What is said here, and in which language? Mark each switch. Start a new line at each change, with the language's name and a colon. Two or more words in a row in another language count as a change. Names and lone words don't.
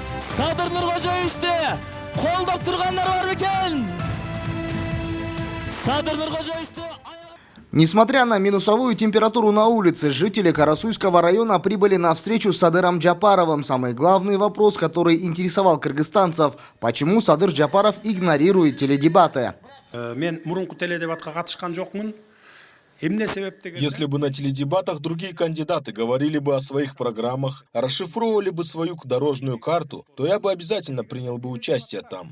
Kyrgyz: Садыр Нуркожоевичти колдоп тургандар бар бекен? Садыр Нуркожоевичти.
Russian: Несмотря на минусовую температуру на улице, жители Карасуйского района прибыли на встречу с Садыром Джапаровым. Самый главный вопрос, который интересовал кыргызстанцев – почему Садыр Джапаров игнорирует теледебаты? Если бы на теледебатах другие кандидаты говорили бы о своих программах, расшифровывали бы свою дорожную карту, то я бы обязательно принял бы участие там.